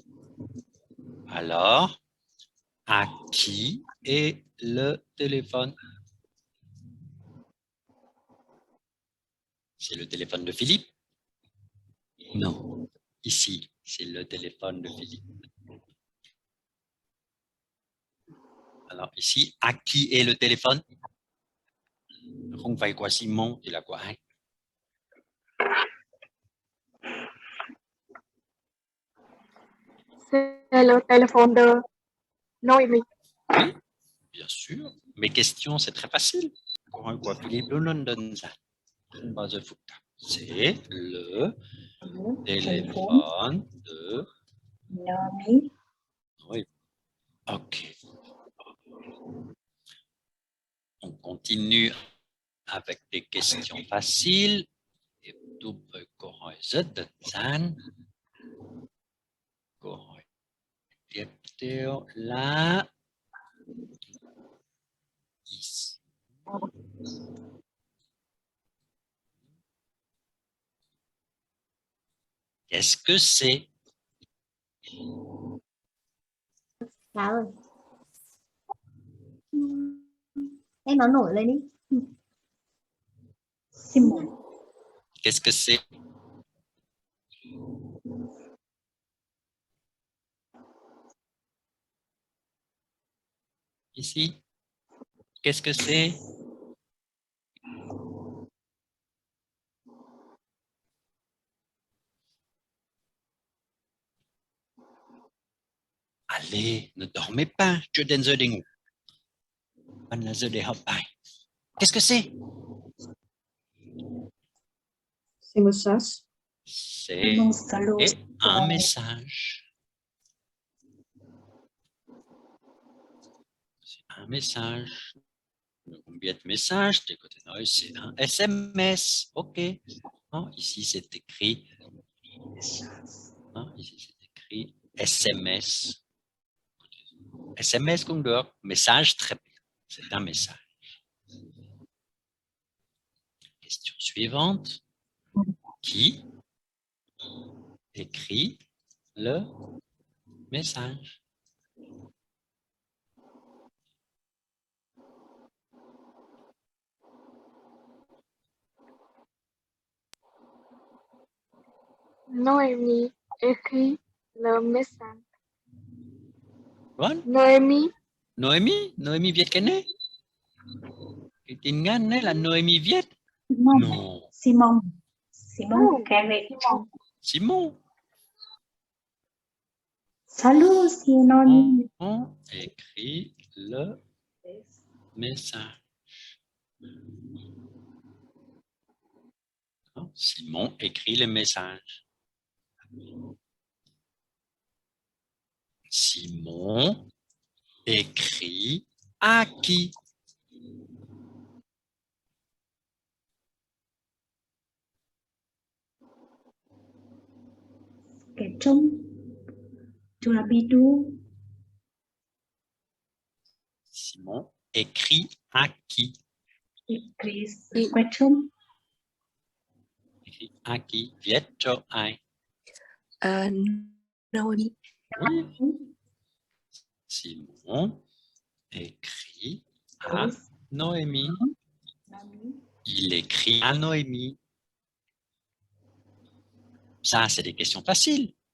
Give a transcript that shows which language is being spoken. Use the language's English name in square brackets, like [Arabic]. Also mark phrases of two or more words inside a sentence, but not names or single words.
[French] Alors, à qui est le téléphone? C'est le téléphone de Philippe? Non. Ici, c'est le téléphone de Philippe. Alors ici, à qui est le téléphone? [Vietnamese] Không phải của Simon thì là của ai? [French] c'est le téléphone de Noémie. Oui, bien sûr. Mes questions, c'est très facile. [Vietnamese] Câu hỏi của Philippe luôn luôn đơn giản. Không bao giờ phức tạp. [French] C'est le téléphone de Naomi, Oui. OK. On continue avec des questions faciles. [Vietnamese] Tiếp tục với câu hỏi rất đơn giản. Câu hỏi tiếp theo là ici. [French] Qu'est-ce que c'est? [Vietnamese] Sao ơi? Em nói nổi lên đi. [French] Simon, Qu'est-ce que c'est? Ici. Qu'est-ce que c'est? Allez, ne dormez pas. [Vietnamese] Chưa đến giờ đi ngủ. Vẫn là giờ để học bài. [French] Qu'est-ce que c'est? c'est message. C'est un message. C'est un message. Combien de messages? C'est un SMS. OK. Non, ici, c'est écrit. Non, ici, c'est écrit SMS. [Vietnamese] SMS cũng được. [French] Message, très bien. C'est un message. Question suivante. Qui écrit le message? Noémie écrit le message. [Vietnamese] Vâng. [French] Noémie, [Vietnamese] Noémie? Noémie viết cái này? Cái tin nhắn này là Noémie viết? [French] Simon, Non. Simon, Simon Carré. Simon. Salut, Simon. On écrit le message. Simon écrit le message. Simon écrit à qui? Kẻ trông. Tu l'habites où? Simon écrit à qui? Écrit quẻ trông. Écrit à qui? [Vietnamese] Viết cho ai? [French] Naomi. Oui. Simon écrit à Noémie. il écrit à Noémie. Ça, c'est des questions faciles.